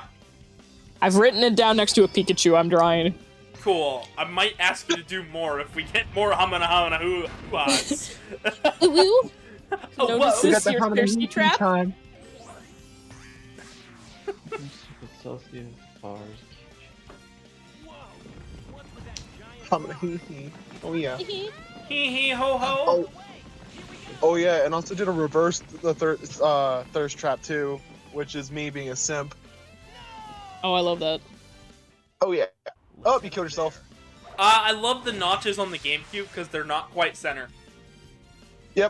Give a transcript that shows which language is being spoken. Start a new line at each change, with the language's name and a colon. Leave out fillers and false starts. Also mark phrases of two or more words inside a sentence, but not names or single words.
English: I've written it down next to a Pikachu I'm drawing. Cool. I might ask you to do more if we get more hamana hoo-ahs. Woo! Oh, Notice whoa. this your thirsty trap? Time. Celsius bars. Hummin' hee hee. Oh yeah. Hee hee ho ho. Oh. Oh yeah, and also did a reverse thirst trap too, which is me being a simp. Oh, I love that. Oh yeah. Oh, you killed yourself. I love the notches on the GameCube because they're not quite center. Yep.